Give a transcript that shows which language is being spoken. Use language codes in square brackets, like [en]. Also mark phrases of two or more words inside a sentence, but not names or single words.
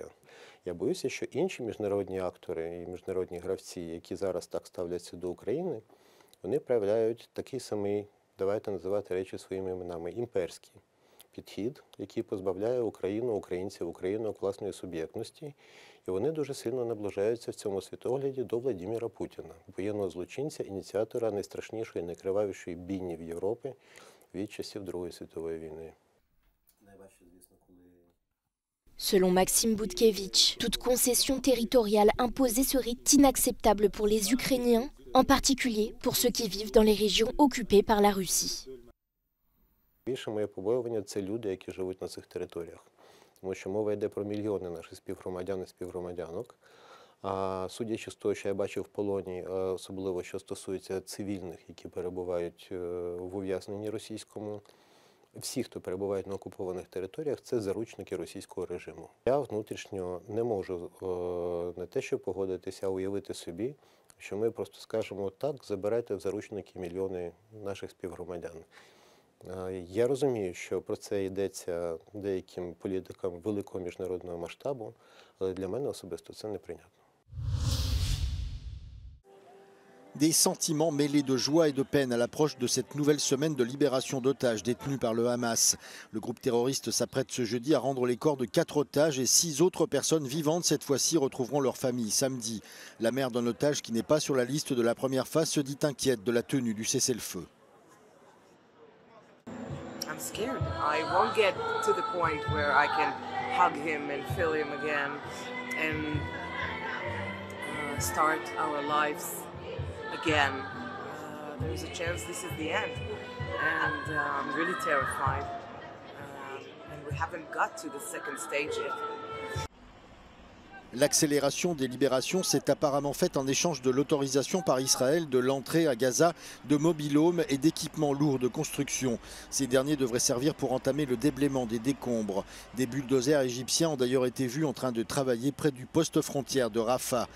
[uk] Я боюся, що інші міжнародні актори і міжнародні гравці, які зараз так ставляться до України, вони проявляють такий самий, давайте називати речі своїми іменами, імперський підхід, який позбавляє Україну, українців, Україну власної суб'єктності. І вони дуже сильно наближаються в цьому світогляді до Владимира Путіна, воєнного злочинця, ініціатора найстрашнішої, найкривавішої бійні в Європі від часів Другої світової війни. [fr] Selon Maxime Boutkevitch, toute concession territoriale imposée serait inacceptable pour les Ukrainiens, en particulier pour ceux qui vivent dans les régions occupées par la Russie. [uk] Більше моє побоювання – це люди, які живуть на цих територіях. Тому що мова йде про мільйони наших співгромадян і співгромадянок. А судячи з того, що я бачив в полоні, особливо що стосується цивільних, які перебувають в ув'язненні російському, всі, хто перебувають на окупованих територіях, це заручники російського режиму. Я внутрішньо не можу не те, що погодитися, а уявити собі, що ми просто скажемо так, забирайте в заручники мільйони наших співгромадян. Я розумію, що про це йдеться деяким політикам великого міжнародного масштабу, але для мене особисто це неприйнятно. [fr] Des sentiments mêlés de joie et de peine à l'approche de cette nouvelle semaine de libération d'otages détenus par le Hamas. Le groupe terroriste s'apprête ce jeudi à rendre les corps de 4 otages et 6 autres personnes vivantes cette fois-ci retrouveront leur famille samedi. La mère d'un otage qui n'est pas sur la liste de la première phase se dit inquiète de la tenue du cessez-le-feu. [en] I'm scared. I won't get to the point where I can hug him and feel him again and start our lives again. There is a chance this is the end, and I'm really terrified. And we haven't got to the second stage yet. [fr] L'accélération des libérations s'est apparemment faite en échange de l'autorisation par Israël de l'entrée à Gaza de mobil-homes et d'équipements lourds de construction. Ces derniers devraient servir pour entamer le déblaiement des décombres. Des bulldozers égyptiens ont d'ailleurs été vus en train de travailler près du poste frontière de Rafah.